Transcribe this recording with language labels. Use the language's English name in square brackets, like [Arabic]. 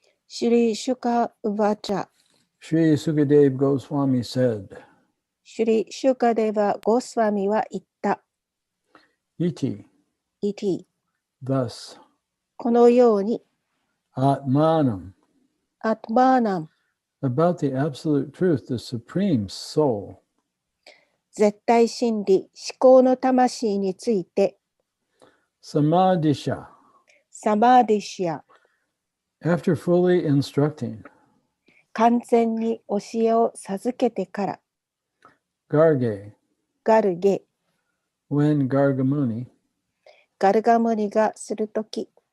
[Sanskrit] シュリ・シュカ・ウバチャ、 [English] Shri Sukadev Goswami said, [Japanese] シュリ・シュカデバ・ゴスワミは言った。 [Sanskrit] Iti, イティ、 [English] thus, [Japanese] このように、 [Sanskrit] Atmanam, アトマーナム、 [English] about the absolute truth, the supreme soul, [Japanese] 絶対真理、思考の魂について、 [Sanskrit] Samadhisha, サマーディシア、 [English] after fully instructing, [Japanese] 完全に教えを授けてから、 [Sanskrit] Garge, ガルゲ、 [English] when Gargamuni, [Japanese] ガルガムニがするとき、